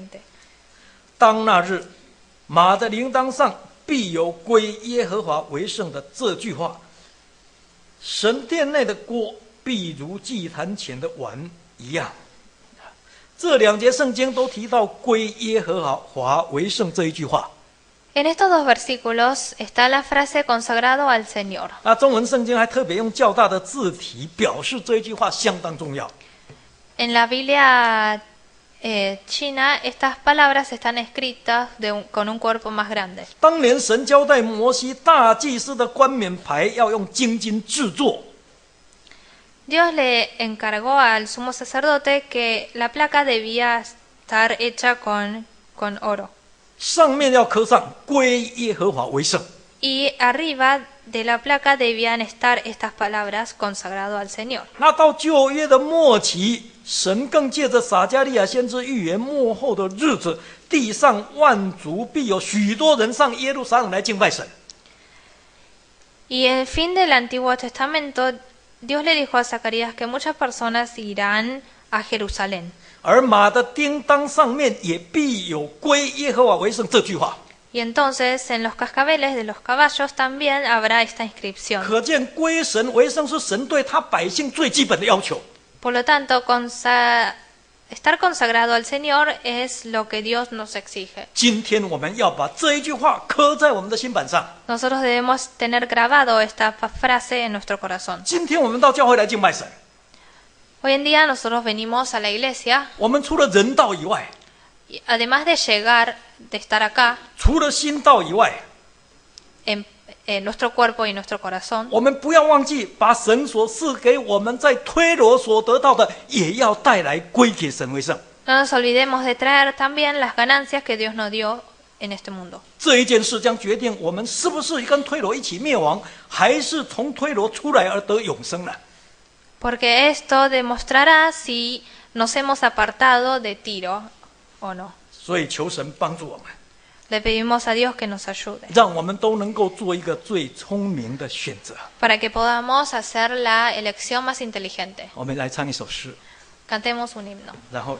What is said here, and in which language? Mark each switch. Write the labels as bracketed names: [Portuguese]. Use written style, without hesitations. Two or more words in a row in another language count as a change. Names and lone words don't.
[Chinese] 当那日，马的铃铛上必有归耶和华为圣的这句话。神殿内的锅必如祭坛前的碗一样。这两节圣经都提到归耶和华为圣这一句话。 [Spanish] En estos dos versículos está la frase consagrado al Señor. [Chinese] 那中文圣经还特别用较大的字体表示这一句话相当重要。 [Spanish] En la Biblia china, estas palabras están escritas con un cuerpo más grande. [Chinese] 当年神交代摩西，大祭司的冠冕牌要用金金制作。 [Spanish] Dios le encargó al sumo sacerdote que la placa debía estar hecha con oro. [Chinese] 上面要刻上归耶和华为圣。 [Spanish] Y arriba de la placa debían estar estas palabras consagrado al Señor. [Chinese] 那到旧约的末期，神更借着撒迦利亚先知预言末后的日子，地上万族必有许多人上耶路撒冷来敬拜神。 [Spanish] Y en fin del Antiguo Testamento, Dios le dijo a Zacarías que muchas personas irán a Jerusalén. [Chinese] 而马的钉裆上面也必有归耶和华为圣这句话。 [Spanish] Y entonces en los cascabeles de los caballos también habrá esta inscripción. [Chinese] 可见归神为圣是神对他百姓最基本的要求。 [Spanish] Por lo tanto, estar consagrado al Señor es lo que Dios nos exige. [Chinese] 今天我们要把这一句话刻在我们的心板上。 [Spanish] Nosotros debemos tener grabado esta frase en nuestro corazón. [Chinese] 今天我们到教会来敬拜神， [Spanish] Hoy en día nosotros venimos a la iglesia, [Chinese] 我们除了人道以外， [Spanish] y además de llegar, de estar acá, [Chinese] 除了心道以外， [Spanish] en nuestro cuerpo y nuestro corazón, [Chinese] 我们不要忘记把神所赐给我们在推罗所得到的，也要带来归给神为圣。 [Spanish] no nos olvidemos de traer también las ganancias que Dios nos dio en este mundo. [Chinese] 这一件事将决定我们是不是跟推罗一起灭亡，还是从推罗出来而得永生呢？ [Spanish] Porque esto demostrará si nos hemos apartado de Tiro o no. [Chinese] 所以求神帮助我们， [Spanish] Le pedimos a Dios que nos ayude [Chinese] 让我们都能够做一个最聪明的选择。 [Spanish] para que podamos hacer la elección más inteligente. [Chinese] 我们来唱一首诗， [Spanish] Cantemos un himno. [Chinese] 然后。